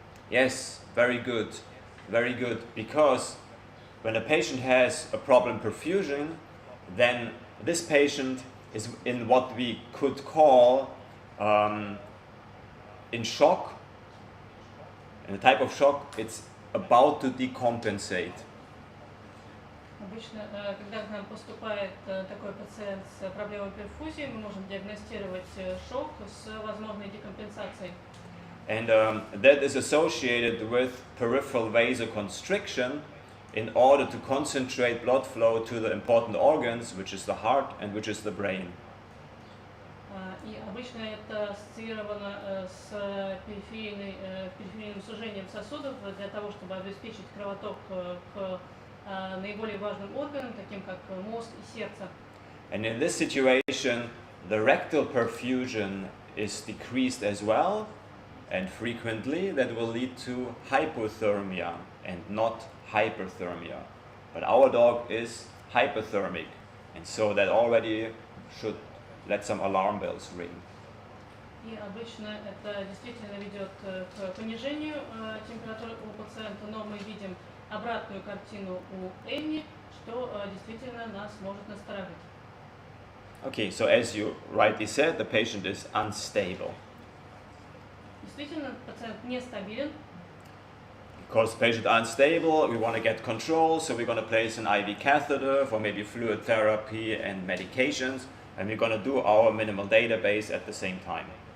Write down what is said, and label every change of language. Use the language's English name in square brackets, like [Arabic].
[English] Yes, very good, because when a patient has a problem perfusion, then this patient is in what we could call in shock. And the type of shock, it's about to decompensate. [Russian] Обычно, когда к нам поступает такой пациент с проблемой перфузии, мы можем диагностировать шок с возможной декомпенсацией. [English] And that is associated with peripheral vasoconstriction in order to concentrate blood flow to the important organs, which is the heart and which is the brain. [Russian] И обычно это ассоциировано с периферийным сужением сосудов для того, чтобы обеспечить кровоток к наиболее важным органам, таким как мозг и сердце. [English] And in this situation, the rectal perfusion is decreased as well, and frequently that will lead to hypothermia and not hyperthermia. But our dog is hypothermic, and so that already should let some alarm bells ring. [Russian] И обычно это действительно ведет к понижению температуры у пациента, но мы видим обратную картину у Энни, что действительно нас может настораживать. [English] Okay, so as you rightly said, the patient is unstable. [Russian] Действительно, пациент нестабилен. [English] Because the patient is unstable, we want to get control, so we're going to place an IV catheter for maybe fluid therapy and medications, and we're going to do our minimal database at the same time.